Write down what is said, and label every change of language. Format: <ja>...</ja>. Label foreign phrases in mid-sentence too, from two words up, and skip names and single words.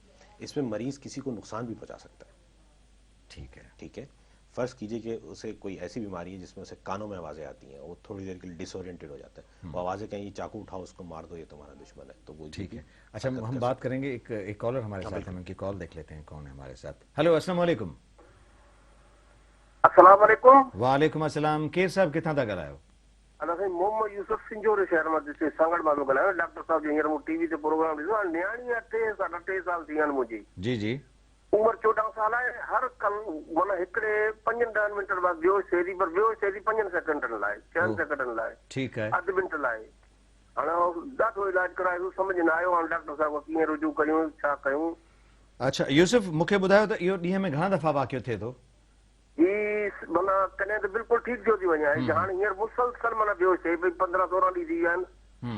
<hi>इसमें मरीज किसी को नुकसान भी पहुँचा सकता है। ठीक है। फर्ज कीजिए कि उसे कोई ऐसी बीमारी है जिसमें उसे कानों में आवाज़ें आती हैं, वो थोड़ी देर के लिए डिसोरिएंटेड हो जाता है, वो आवाज़ें कहीं चाकू उठाओ उसको मार दो, ये तुम्हारा दुश्मन है, तो वो ठीक है। अच्छा, हम बात करेंगे, एक कॉलर हमारे साथ है, उनकी कॉल देख लेते हैं कौन है हमारे साथ। हेलो,</hi> <ar>السلام عليكم. السلام عليكم. وعليكم السلام.</ar> <sd>केर साहब किथां था ॻाल्हायो? मोहम्मद यूसुफ सिंजोर शहर में जिसे सांगड़ मां ॻाल्हायो। डॉक्टर साहब जो हींअर मूं टीवी ते प्रोग्राम ॾिठो आहे, न्याणी 3 साल थी आहिनि मुंहिंजी, जी उम्र 14 साल आहे। हर कल माना हिकिड़े 5-10 मिंट बाद बेहोश थिए थी, पर बेहोश थिए थी 5 सेकंडनि लाइ, 6 सेकंडनि लाइ,</sd> <hi>ठीक है,</hi> <sd>अधु मिंट लाइ। हाणे ॾाढो इलाज करायो, सम्झ न आयो हाणे डॉक्टर साहब कीअं रुजू कयूं, छा कयूं। अच्छा यूसुफ, मूंखे ॿुधायो त इहो ॾींहं में घणा दफ़ा वाक़ियो थिए थो? माना कॾहिं त बिल्कुलु ठीक थी वञे, हाणे हींअर मुसलसल माना बेहोश थिए पई, 15-16 ॾींहं थी विया आहिनि।</sd>